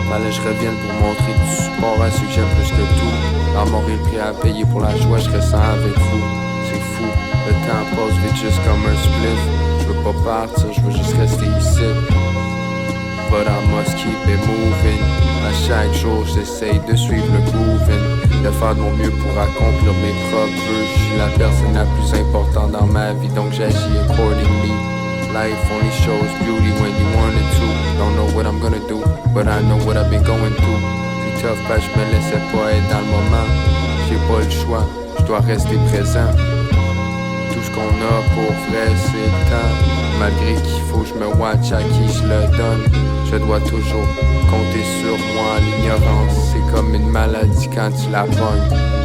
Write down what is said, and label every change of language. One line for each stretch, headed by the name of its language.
French: Je revienne pour montrer du support à ceux que j'aime plus que tout. La mort est le prix à payer pour la joie, je ressens avec vous. C'est fou, le temps passe vite juste comme un spliff. Je veux pas partir, je veux juste rester ici.
English: But I must keep it moving.
French: À chaque jour j'essaye de suivre le grooving, de faire de mon mieux pour accomplir mes propres vœux. Je suis la personne la plus importante dans ma vie, donc j'agis accordingly.
English: Life only shows beauty when you want it to. Don't know what I'm gonna do, but I know what I've been going through.
French: Puis tough parce que je me laissais pas être dans le moment. J'ai pas le choix, je dois rester présent. Tout ce qu'on a pour vrai c'est le temps. Malgré qu'il faut je me watch à qui je le donne. Je dois toujours compter sur moi. L'ignorance c'est comme une maladie quand tu la pognes.